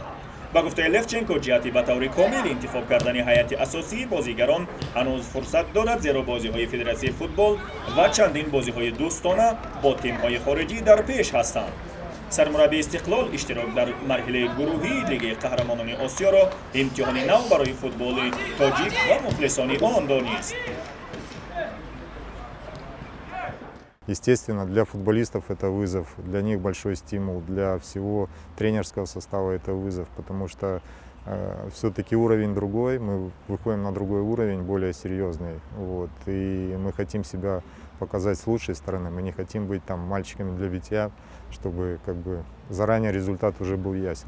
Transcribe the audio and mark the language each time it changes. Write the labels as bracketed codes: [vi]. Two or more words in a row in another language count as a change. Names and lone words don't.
[tg] ба гуфтаи Левченко ҷиҳати ба таври комил интихоб кардани ҳайати асосии бозигарон ҳанӯз фурсат дорад, зеро бозиҳои Федератсияи футбол ва чандин бозиҳои дӯстона бо тимҳои хориҷӣ дар пеш ҳастанд. сармураббии Истиқлол иштирок дар марҳилаи гурӯҳии Лигаи Қаҳрамонони Осиёро имтиҳони нав барои футболи тоҷик ва мухлисони он донист. [ru] Естественно, для футболистов это вызов, для них большой стимул, для всего тренерского состава это вызов, потому что все-таки уровень другой, мы выходим на другой уровень, более серьезный. Вот, и мы хотим себя показать с лучшей стороны, мы не хотим быть там мальчиками для битья, чтобы заранее результат уже был ясен.